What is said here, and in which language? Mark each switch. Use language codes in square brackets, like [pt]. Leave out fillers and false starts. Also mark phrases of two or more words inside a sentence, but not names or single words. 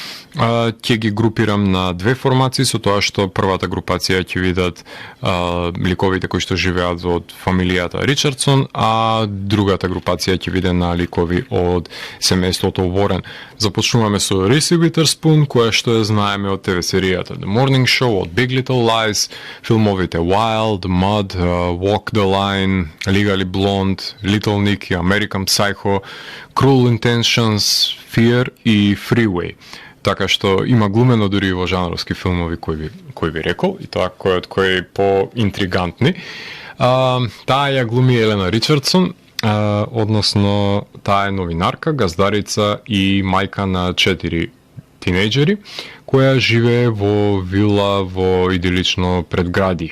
[mk] Ќе ги групирам на две формации, со тоа што првата групација ќе видат ликовите кои што живеат од фамилијата Ричардсон, а другата групација ќе виде на ликови од семејството Уорен. Започнуваме со Риси Уитерспун, која што ја знаеме од ТВ серијата The Morning Show, од Big Little Lies, филмовите Wild, Mud, Walk the Line, Legally Blonde, Little Nicky, American Psycho, Cruel Intentions, Fear и Freeway. Така што има глумено дури во жанровски филмови кои ви рекол, и тоа кој е поинтригантни. Таа ја глуми Елена Ричардсон, односно таа е новинарка, газдарица и мајка на 4 тинејџери, која живее во вила во идилично предградие.